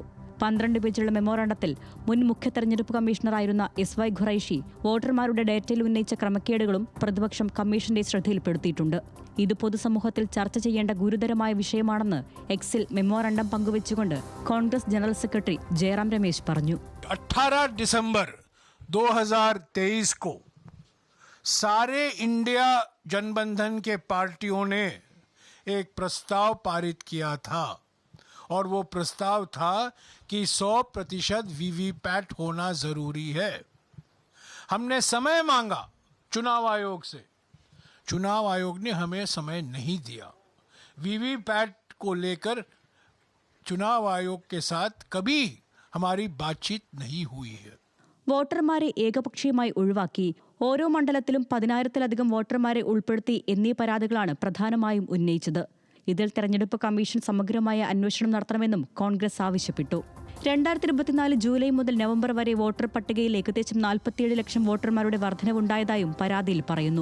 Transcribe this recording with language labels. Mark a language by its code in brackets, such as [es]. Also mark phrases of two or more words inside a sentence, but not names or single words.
[ml] 12 പേജുള്ള മെമ്മോറാണ്ടത്തിൽ മുൻ മുഖ്യ തെരഞ്ഞെടുപ്പ് കമ്മീഷണറായിരുന്ന SY ഖുറൈഷി വോട്ടർമാരുടെ ഡേറ്റയിൽ ഉന്നയിച്ച ക്രമക്കേടുകളും പ്രതിപക്ഷം കമ്മീഷന്റെ ശ്രദ്ധയിൽപ്പെടുത്തിയിട്ടുണ്ട്. ഇത് പൊതുസമൂഹത്തിൽ ചർച്ച ചെയ്യേണ്ട ഗുരുതരമായ വിഷയമാണെന്ന് എക്സിൽ മെമ്മോറാണ്ടം പങ്കുവച്ചുകൊണ്ട് കോൺഗ്രസ് ജനറൽ സെക്രട്ടറി ജയറാം രമേശ് പറഞ്ഞു. [hi] 18 दिसंबर 2023 को सारे इंडिया जनबंधन के पार्टियों ने एक प्रस्ताव पारित किया था और वो प्रस्ताव था कि 100% वीवीपैट होना ज़रूरी है. हमने समय मांगा चुनाव आयोग से. चुनाव आयोग ने हमें समय नहीं दिया. वीवीपैट को लेकर चुनाव आयोग के साथ कभी हमारी बातचीत नहीं हुई है. [ml] വോട്ടർമാരെ ഏകപക്ഷീയമായി ഒഴിവാക്കി ഓരോ മണ്ഡലത്തിലും 10,000-ലധികം വോട്ടർമാരെ ഉൾപ്പെടുത്തി എന്നീ പരാതികളാണ് പ്രധാനമായും ഉന്നയിച്ചത്. ഇതിൽ തെരഞ്ഞെടുപ്പ് കമ്മീഷൻ സമഗ്രമായ അന്വേഷണം നടത്തണമെന്നും കോൺഗ്രസ് ആവശ്യപ്പെട്ടു. 2024 ജൂലൈ മുതൽ നവംബർ വരെ വോട്ടർ പട്ടികയിൽ ഏകദേശം 47 ലക്ഷം വോട്ടർമാരുടെ വർധനവുണ്ടായതായും പരാതിയിൽ പറയുന്നു.